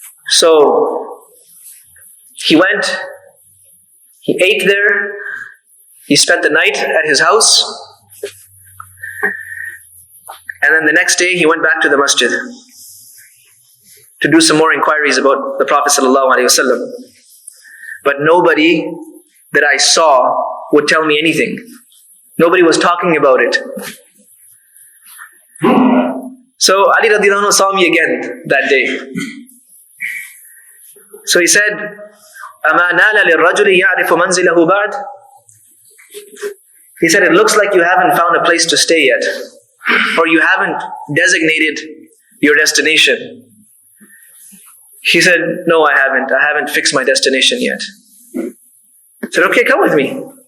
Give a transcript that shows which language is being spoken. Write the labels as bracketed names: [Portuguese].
[English] So, he went, he ate there, he spent the night at his house, and then the next day he went back to the masjid to do some more inquiries about the Prophet ﷺ. But nobody that I saw would tell me anything. Nobody was talking about it. So Ali radiallahu anhu saw me again that day. So he said, [Arabic] أَمَا نَالَ لِلرَّجُلِ يَعْرِفُ مَنْزِلَهُ بَعْدِ? [English] He said, it looks like you haven't found a place to stay yet. Or you haven't designated your destination. He said, no, I haven't. I haven't fixed my destination yet. I said, okay, come with me.